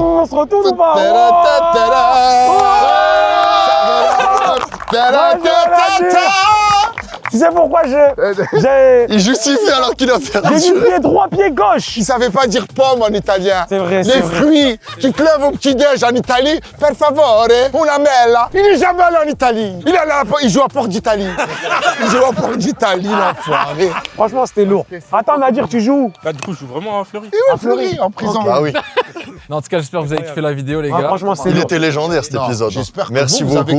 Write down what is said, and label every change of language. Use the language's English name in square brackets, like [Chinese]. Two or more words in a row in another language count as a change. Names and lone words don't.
[French] On se retourne ou pas? Tu sais pourquoi j'ai Il justifie alors qu'il a perdu. du pied droit, pied gauche. Il savait pas dire pomme en italien. C'est vrai, Les c'est vrai. fruits. Tu te lèves au petit-déj en Italie. [Italian] Per favore, una mela. [French] Il est jamais allé en Italie. Il joue à Port d'Italie. Il joue à Port d'Italie, l'enfoiré. Franchement, c'était lourd. Attends, Nadir, tu joues où? Là, du coup, je joue vraiment à Fleury. Et où Fleury en prison. Ah oui, Non, en tout cas, j'espère que vous avez kiffé la vidéo, les Ah, gars. franchement, c'est il lourd. était légendaire cet Non, épisode. J'espère que Merci vous avez